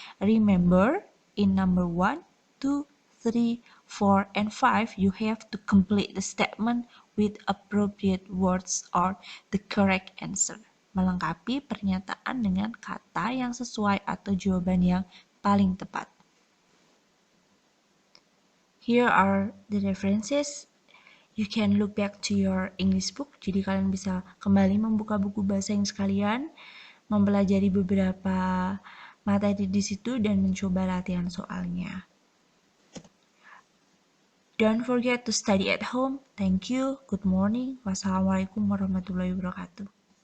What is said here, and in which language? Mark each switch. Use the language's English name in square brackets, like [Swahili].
[English] Remember, in number 1, 2, 3, 4, and 5, you have to complete the statement with appropriate words or the correct answer. [Indonesian] Melengkapi pernyataan dengan kata yang sesuai atau jawaban yang paling tepat. [English] Here are the references. You can look back to your English book. [Indonesian] Jadi kalian bisa kembali membuka buku bahasa Inggris kalian, mempelajari beberapa materi di situ dan mencoba latihan soalnya. [English] Don't forget to study at home. Thank you. Good morning. [Arabic] Wassalamualaikum warahmatullahi wabarakatuh.